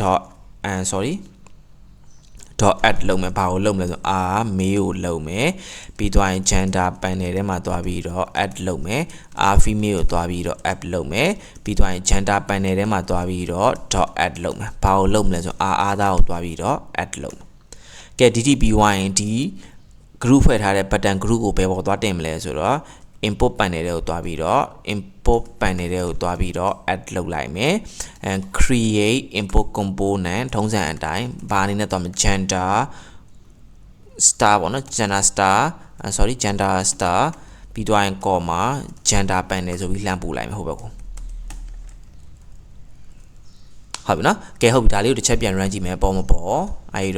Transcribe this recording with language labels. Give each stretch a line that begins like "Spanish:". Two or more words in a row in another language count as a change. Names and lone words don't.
Burmese: add လုပ်မယ်ဘာကိုလုပ်မလဲဆို
English: r male
Burmese: ကိုလုပ်မယ်ပြီးသွားရင်
English: gender panel
Burmese: ထဲမှာတွားပြီးတော့ add လုပ်မယ်
English: r female
Burmese: ကိုတွားပြီးတော့ add လုပ်မယ်ပြီးသွားရင်
English: gender panel
Burmese: ထဲမှာတွားပြီးတော့ add လုပ်မယ်ဘာကိုလုပ်မလဲဆို
English: r other
Burmese: ကိုတွားပြီးတော့ add လုပ်မယ်ကဲ DTP ဝိုင်းဒီ group ဖွဲ့ထားတဲ့
English: button group
Burmese: ကိုဘယ်ပေါ်သွားတင်မလဲဆိုတော့
English: import panel
Burmese: တွေကိုတွားပြီးတော့ add လုပ်လိုက်မယ်
English: and create import component
Burmese: ထုံးစံအတိုင်းဘာအနေနဲ့တော့
English: gender star
Burmese: ပေါ့နော်
English: gender star
Burmese: ပြီးတော့ရင်
English: comma gender panel
Burmese: ဆိုပြီးလှမ်းပို့လိုက်မယ်ဟုတ်ပဲကိုဟုတ်ပြီနော်ကဲဟုတ်ပြီဒါလေးကိုတစ်ချက်ပြန် run ကြည့်မယ်ပေါ်မပေါ်အဲဒီ